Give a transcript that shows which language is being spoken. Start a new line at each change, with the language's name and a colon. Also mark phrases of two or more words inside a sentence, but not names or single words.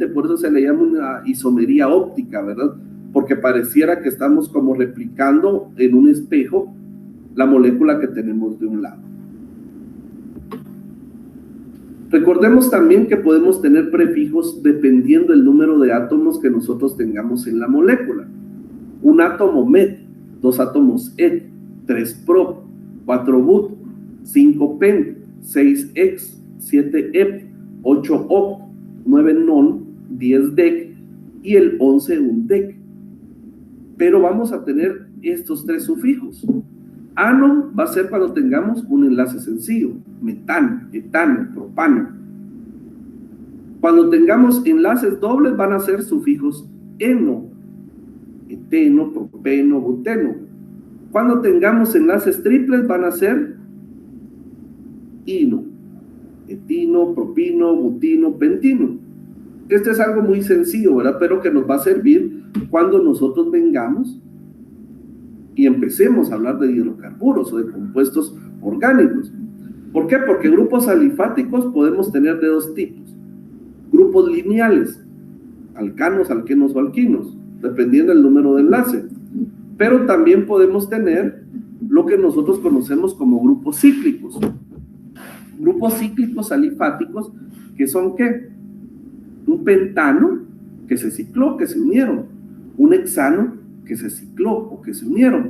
Spanish: Por eso se le llama una isomería óptica, ¿verdad? Porque pareciera que estamos como replicando en un espejo la molécula que tenemos de un lado. Recordemos también que podemos tener prefijos dependiendo del número de átomos que nosotros tengamos en la molécula. Un átomo met, 2 átomos et, 3 prop, 4 but, 5 pen, 6 ex, 7 ep, 8 oct, 9 non, 10 dec y el 11 un dec. Pero vamos a tener estos 3 sufijos. Ano va a ser cuando tengamos un enlace sencillo, metano, etano, propano. Cuando tengamos enlaces dobles van a ser sufijos eno, eteno, propeno, buteno. Cuando tengamos enlaces triples van a ser ino, etino, propino, butino, pentino. Este es algo muy sencillo, ¿verdad? Pero que nos va a servir cuando nosotros vengamos y empecemos a hablar de hidrocarburos o de compuestos orgánicos. ¿Por qué? Porque grupos alifáticos podemos tener de dos tipos. Grupos lineales, alcanos, alquenos o alquinos, dependiendo del número de enlace. Pero también podemos tener lo que nosotros conocemos como grupos cíclicos. Grupos cíclicos alifáticos, que son ¿qué? Un pentano que se cicló, que se unieron. Un hexano que se cicló o que se unieron.